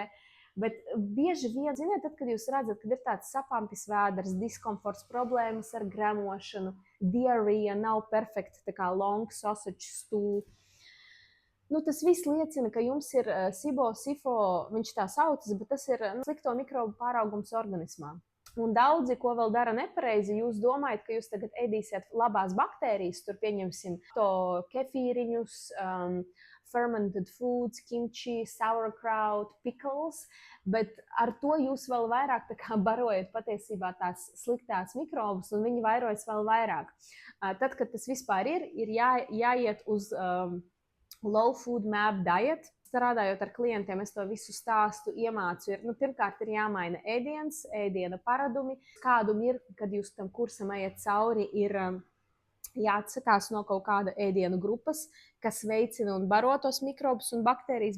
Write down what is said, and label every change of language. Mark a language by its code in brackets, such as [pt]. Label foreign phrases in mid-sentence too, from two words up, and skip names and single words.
[lv] Bet bieži vien, tad, kad jūs redzat, ka ir tāds sapampis vēders, diskomforts, problēmas ar gremošanu, diarrhea, nav perfekta, tā kā [en] long sausage stool. [lv] Tas viss liecina, ka jums ir SIBO, SIFO, viņš tā saucas, bet tas ir slikto mikrobu pāraugums organismā. Un daudzi, ko vēl dara nepareizi, jūs domājat, ka jūs tagad ēdīsiet labās baktērijas, tur pieņemsim to kefīriņus, [en] fermented foods, kimchi, sauerkraut, pickles, [lv] bet ar to jūs vēl vairāk barojat patiesībā tās sliktās mikrobus, un viņi vairojas vēl vairāk. Tad, kad tas vispār ir jāiet uz [en] low food map diet. [lv] Strādājot ar klientiem, es to visu stāstu iemācu. Pirmkārt, ir jāmaina ēdiens, ēdiena paradumi. Kādu mirkli, kad jūs tam kursam ejat cauri, ir jāatsakās no kaut kāda ēdienu grupas, kas veicina un baro tos mikrobus un baktērijas.